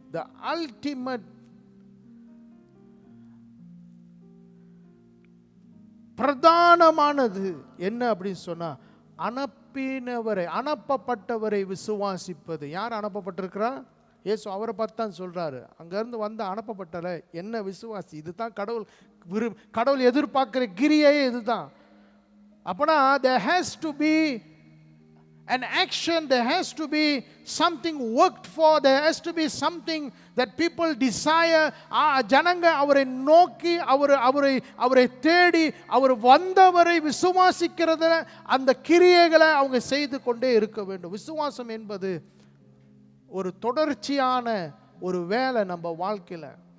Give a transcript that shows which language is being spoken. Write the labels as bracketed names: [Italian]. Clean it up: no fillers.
[English] The ultimate [Tamil] பிரதானமானது என்ன அப்படின்னு சொன்னா, அனுப்பினவரை, அனுப்பப்பட்டவரை விசுவாசிப்பது. யார் அனுப்பப்பட்டிருக்கிறா? இயேசு அவரை பார்த்து தான் சொல்றாரு, அங்கிருந்து வந்து அனுப்பப்பட்டல என்ன விசுவாசி. இதுதான் கடவுள் எதிர்பார்க்கிற கிரியையே இதுதான். அப்பனா [English] there has to be an action, there has to be something worked for, there has to be something that people desire. [Tamil] ஜனங்க அவரை நோக்கி அவரை தேடி அவர் வந்தவரை விசுவாசிக்கிறத அந்த கிரியைகளை அவங்க செய்து கொண்டே இருக்க வேண்டும். விசுவாசம் என்பது ஒரு தொடர்ச்சியான ஒரு வேலை நம்ம வாழ்க்கையில்.